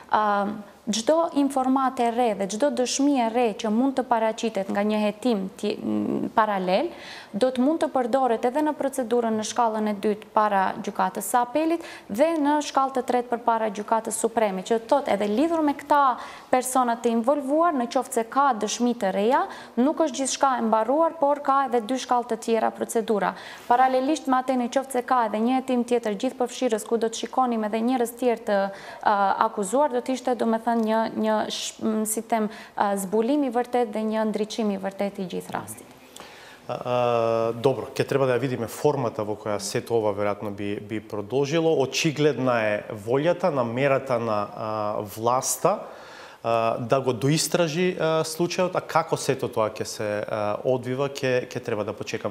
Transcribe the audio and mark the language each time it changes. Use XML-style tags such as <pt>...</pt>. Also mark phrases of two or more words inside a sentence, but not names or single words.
<sq>çdo informatë e re dhe çdo dëshmi e re që mund të paraqitet nga një hetim paralel do të mund të përdoret edhe në procedurën në shkallën e dytë para gjykatës së apelit dhe në shkallën e tretë përpara gjykatës supreme, që thotë edhe lidhur me këta persona të involvuar, në qoftë se ka dëshmi të reja, nuk është gjithçka e mbaruar, por ka edhe 2 shkallë të tjera procedura. Paralelisht me atë, në qoftë se ka edhe një hetim tjetër gjithëpërfshirës ku do të shikonim edhe njerëz tjerë të akuzuar, do të ishte domethënë një si them zbulimi vërtet dhe një ndriçimi vërtet i gjithë rastit.</sq> <mk>Добро, ќе треба да ја видиме формата во која сето ова веројатно би продолжило. Очигледна е волјата, намерата на власта да го доистражи случајот, а како сето тоа ќе се одвива, ќе треба да почекаме.</mk>